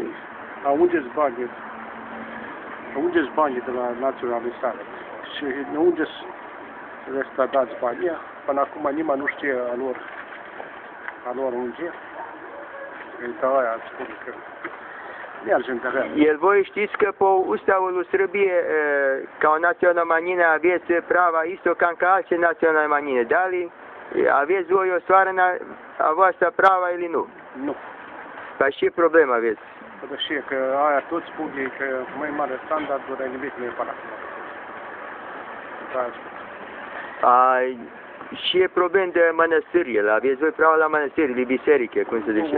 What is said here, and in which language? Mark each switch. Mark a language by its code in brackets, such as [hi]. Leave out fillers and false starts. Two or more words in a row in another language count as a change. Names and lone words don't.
[ro] A unde-s banii de la Naționalni Savet? Și unde-s dați banii? Până acum nimeni nu știe a lor unde. Uite aia spun că mergem de rău. El voi știți că [sr] po ustavu u Srbije kao nacionalna manjina aveți prava isto ca alće nacionalne manjine. Da li [ro] aveți voi ostvarena a voastră [sr] prava ili [ro] nu? Nu. Pa ce problem aveți? Deși că aia toți spun ei că mai mare standarduri, nimic nu e pe acolo. Da, A ce problem de mănăstirile? Aveți voi prava la mănăstiri, de biserică, cum se zice?